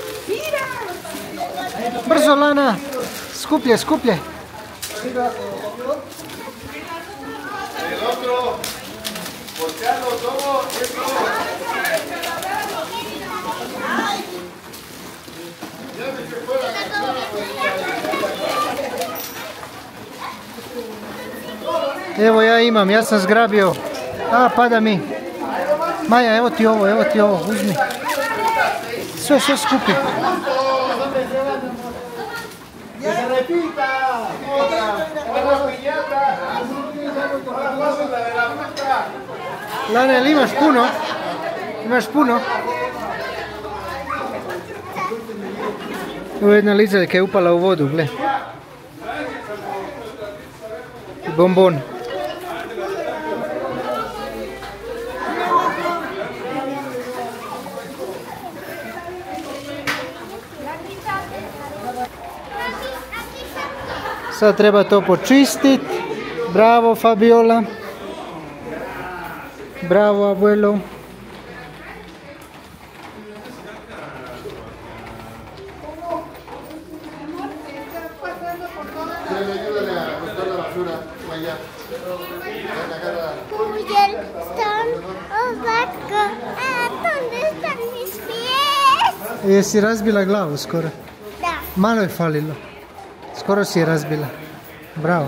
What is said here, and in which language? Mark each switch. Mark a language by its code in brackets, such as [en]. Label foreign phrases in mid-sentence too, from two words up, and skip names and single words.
[hr] Brzo Lana, skuplje. [es] el otro, voltealo todo, eso. [hr] Evo ja imam, ja sam zgrabio. A, pada mi. Maja, evo ti ovo, uzmi. Sve skupi. [es] Que se repita. Otra piñata. Ahora pasen la de la fruta. [hr] Lana, jel imaš puno? Imaš puno? Ovo je jedna lizarka je upala u vodu, gle. Bombon. Sad treba to počistiti. Bravo Fabiola. [es] Bravo abuelo. Ayúdale a botar la basura, Maya. Miguel, están abajo. ¿Dónde están mis pies? [hr] Jesi razbila glavu skoro? Da. Malo je falilo. Skoro si je razbila. Bravo.